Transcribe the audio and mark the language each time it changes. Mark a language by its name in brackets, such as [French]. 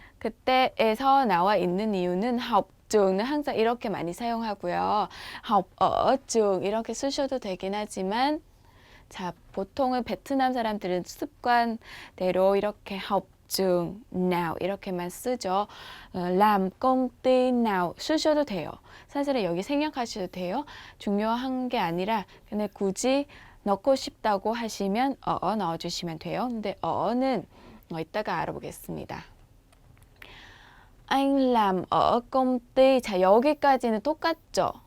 [Korean] 그때에서 나와 있는 이유는 học trường 은 항상 이렇게 많이 사용하고요. [Vietnamese] học ở trường [Korean] 이렇게 쓰셔도 되긴 하지만 자, 보통은 베트남 사람들은 습관대로 이렇게 [Vietnamese] học trường nào [Korean] 이렇게만 쓰죠. [Vietnamese] làm công ty nào [Korean] 쓰셔도 돼요. 사실은 여기 생략하셔도 돼요. 중요한 게 아니라 근데 굳이 넣고 싶다고 하시면 넣어주시면 돼요. 근데 어는 이따가 알아보겠습니다. [Vietnamese] Anh làm ở công ty. [Korean] 자, 여기까지는 똑같죠?